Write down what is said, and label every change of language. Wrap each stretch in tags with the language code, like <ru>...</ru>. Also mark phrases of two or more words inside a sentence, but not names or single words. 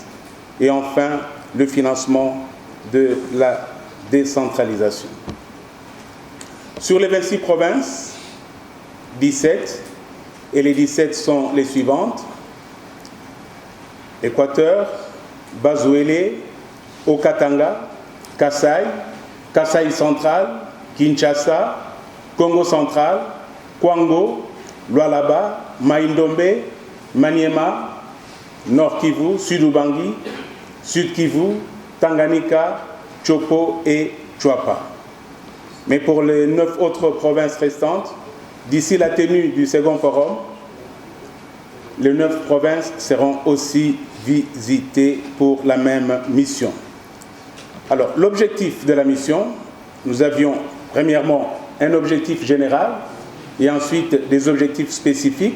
<fr>Et enfin, le financement de la décentralisation. Sur les 26 provinces, 17, et les 17 sont les suivantes: Équateur, Bazuélé, Haut-Katanga, Kasaï, Kasaï central, Kinshasa, Congo central, Kwango, Lualaba, Maïndombe, Maniema, Nord Kivu, Sud-Ubangi, Sud Kivu, Tanganyika, Chopo et Chouapa. Mais pour les 9 autres provinces restantes, d'ici la tenue du second forum, les 9 provinces seront aussi visitées pour la même mission. Alors, l'objectif de la mission, nous avions premièrement un objectif général et ensuite des objectifs spécifiques.</fr>